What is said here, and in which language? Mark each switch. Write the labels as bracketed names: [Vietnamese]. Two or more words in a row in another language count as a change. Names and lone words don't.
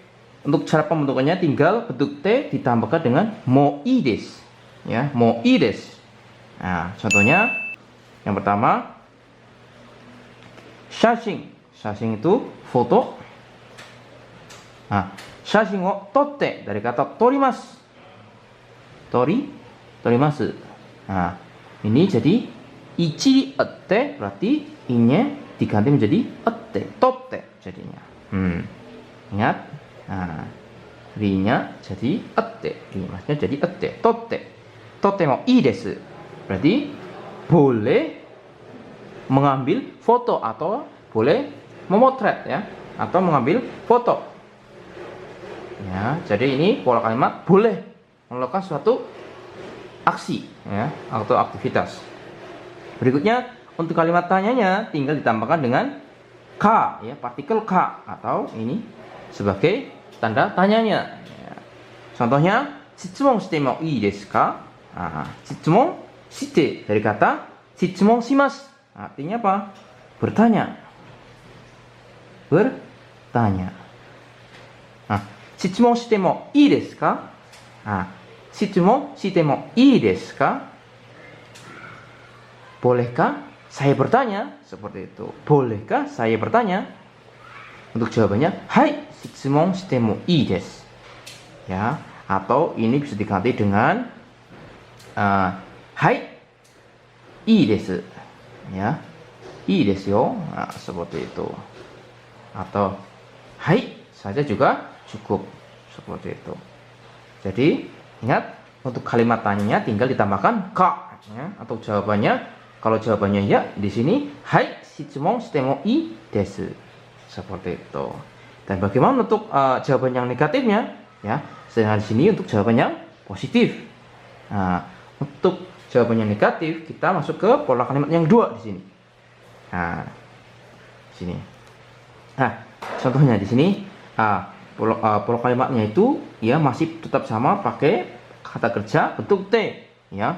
[Indonesian] Untuk cara pembentukannya tinggal bentuk T ditambahkan dengan moides ya, moides. Nah, contohnya yang pertama shashin. Shashin itu foto. Nah, [Japanese] 写真を撮って [Indonesian] dari kata [Japanese] torimasu. Torimasu. [Indonesian] Nah, ini jadi ichi ette, berarti i-nya diganti menjadi ette, totte jadinya. Ingat? Nah, ri-nya jadi ette, ri-nya jadi ette, totte. [Japanese] 撮ってもいいです. [Indonesian] Berarti boleh mengambil foto atau boleh memotret ya, atau mengambil foto. Ya, jadi ini pola kalimat boleh melakukan suatu aksi ya, atau aktivitas. Berikutnya untuk kalimat tanyanya tinggal ditambahkan dengan ka ya, partikel ka, atau ini sebagai tanda tanyanya ya. [Japanese] Contohnya 質問してもいいですか? Nah, 質問して [Indonesian] dari kata [Japanese] 質問します, [Indonesian] artinya apa? Bertanya. Nah, [Japanese] 質問してもいいですか? Nah, 質問してもいいですか? [Indonesian] Bolehkah saya bertanya? Seperti itu. Bolehkah saya bertanya? Untuk jawabannya, hai, [Japanese] 質問してもいいです. [Indonesian] Ya, atau ini bisa diganti dengan hai, [Japanese] いいです. [Indonesian] Ya, [Japanese] いいですよ. [Indonesian] Nah, seperti itu. Atau hai saja juga cukup, seperti itu. Jadi ingat, untuk kalimat tanyanya tinggal ditambahkan ka ya, atau jawabannya. Kalau jawabannya ya, di sini hai, [Japanese] 質問してもいいです. [Indonesian] Seperti itu. Dan bagaimana untuk jawaban yang negatifnya ya? Sedangkan di sini untuk jawaban yang positif. Nah, untuk jawaban yang negatif kita masuk ke pola kalimat yang dua di sini. Nah, sini. Nah, contohnya di sini pola kalimatnya itu ya masih tetap sama, pakai kata kerja bentuk T ya.